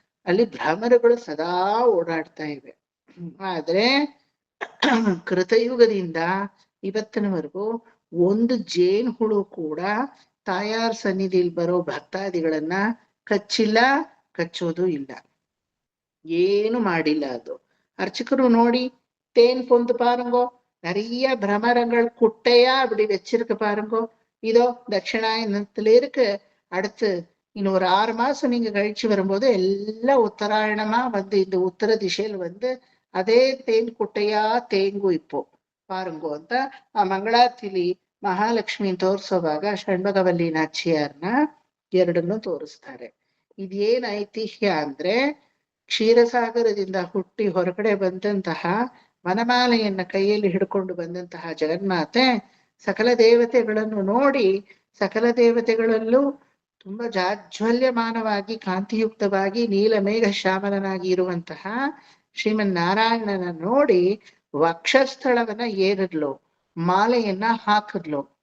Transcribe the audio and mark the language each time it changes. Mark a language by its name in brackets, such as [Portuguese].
[Kannada] ಅಲ್ಲಿ ಭ್ರಮರಗಳು ಸದಾ ಓಡಾಡ್ತಾ ಇವೆ. ಆದ್ರೆ ಕೃತಯುಗದಿಂದ ಇವತ್ತಿನವರೆಗೂ ಒಂದು ಜೇನು ಹುಳು ಕೂಡ ತಾಯಾರ ಸನ್ನಿಧಿಲಿ ಬರೋ ಭಕ್ತಾದಿಗಳನ್ನ ಕಚ್ಚಿಲ್ಲ, ಕಚ್ಚೋದು ಇಲ್ಲ, ಏನು ಮಾಡಿಲ್ಲ. [Tamil] ಅದು அர்ச்சகರು ನೋಡಿ தேன் பொந்து பாருங்கோ, நிறைய பிரமரங்கள் குட்டையா அப்படி வச்சிருக்கு பாருங்கோ. இதோ தட்சிணாயனத்துல இருக்கு. அடுத்து இன்னும் ஒரு 6 மாசம் நீங்க கழிச்சு வரும்போது எல்லாம் உத்தராயணமா வந்து இந்த உத்தர திசையில் வந்து ಅದೇ ತೇನ್ ಕುಟ್ಟೆಯ ತೇಂಗು ಇಪ್ಪು ಪಾರುಂಗು [Kannada] ಅಂತ ಆ ಮಂಗಳಾರತಿಲಿ ಮಹಾಲಕ್ಷ್ಮಿ ತೋರ್ಸೋವಾಗ ಷಣ್ಮಗವಲ್ಲಿ ನಾಚಿಯಾರ್ನ ಎರಡನ್ನು ತೋರಿಸ್ತಾರೆ. ಇದೇನ್ ಐತಿಹ್ಯ ಅಂದ್ರೆ ಕ್ಷೀರಸಾಗರದಿಂದ ಹುಟ್ಟಿ ಹೊರಗಡೆ ಬಂದಂತಹ ವನಮಾಲೆಯನ್ನ ಕೈಯಲ್ಲಿ ಹಿಡ್ಕೊಂಡು ಬಂದಂತಹ ಜಗನ್ಮಾತೆ ಸಕಲ ದೇವತೆಗಳನ್ನು ನೋಡಿ, ಸಕಲ ದೇವತೆಗಳಲ್ಲೂ ತುಂಬಾ ಜಾಜ್ವಲ್ಯಮಾನವಾಗಿ ಕಾಂತಿಯುಕ್ತವಾಗಿ ನೀಲಮೇಘ ಶ್ಯಾಮಲನಾಗಿ ಇರುವಂತಹ ಶ್ರೀಮನ್ನಾರಾಯಣನ ನೋಡಿ ವಕ್ಷಸ್ಥಳವನ್ನ ಏರಿದ್ಲು, ಮಾಲೆಯನ್ನ ಹಾಕಿದ್ಲು.